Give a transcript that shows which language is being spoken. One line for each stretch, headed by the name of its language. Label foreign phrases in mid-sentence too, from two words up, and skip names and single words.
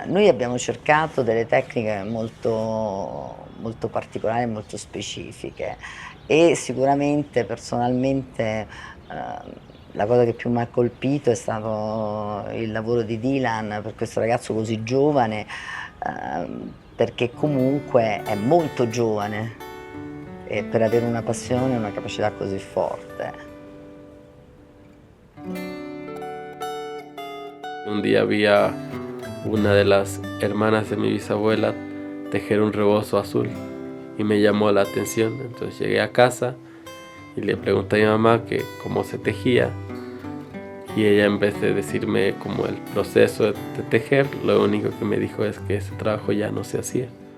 Italian: Noi abbiamo cercato delle tecniche molto particolari, molto specifiche e sicuramente personalmente la cosa che più mi ha colpito è stato il lavoro di Dylan per questo ragazzo così giovane, perché comunque è molto giovane e per avere una passione e una capacità così forte.
Spanish: Un día vi a una de las hermanas de mi bisabuela tejer un rebozo azul y me llamó la atención. Entonces llegué a casa y le pregunté a mi mamá que cómo se tejía y ella, en vez de decirme como el proceso de tejer, lo único que me dijo es que ese trabajo ya no se hacía.